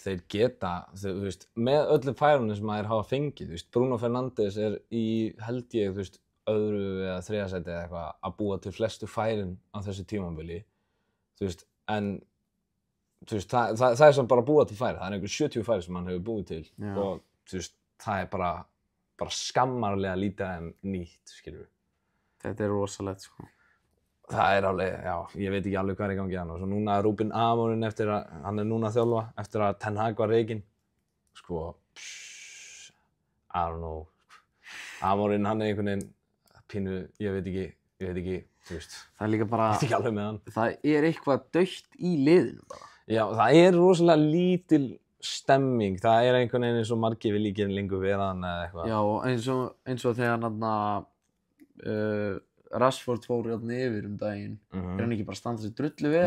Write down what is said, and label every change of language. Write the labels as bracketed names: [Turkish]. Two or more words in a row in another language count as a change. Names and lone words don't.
[Icelandic] Þeir geta, þú veist, með öllum færunum sem þeir hafa fengið, þú veist, Bruno Fernandes í, held ég, þú veist, öðru eða þriðja sæti eða eitthvað, að búa til flestu færin á þessu tímabili, þú veist, en, þú veist, það er sem bara að búa til færi, það er einhver 70 færi sem hann hefur búið til og, þú veist, það er bara skammarlega lítið en nýtt, skilur við. Þetta er rosalegt, sko. Það er alveg, já, ég veit ekki alveg hvað er í gangi hann og svo núna er Ruben Amorim eftir að, hann er núna að þjálfa, eftir að Ten Hag var rekinn, sko, [English] I don't know, [Icelandic] Amorim hann er einhvern veginn, pínu, ég veit ekki, þú veist. Það er líka bara, ég veit ekki alveg með hann. Það er eitthvað dautt í liðinu bara. Já, það er rosalega lítil stemming, það er einhvern veginn eins og margir vilja ekki lengur vera hann eða eitthvað. Já, eins og þegar hann Rashford fór hérna yfir daginn, er hann ekki bara að standa sig drullu vel?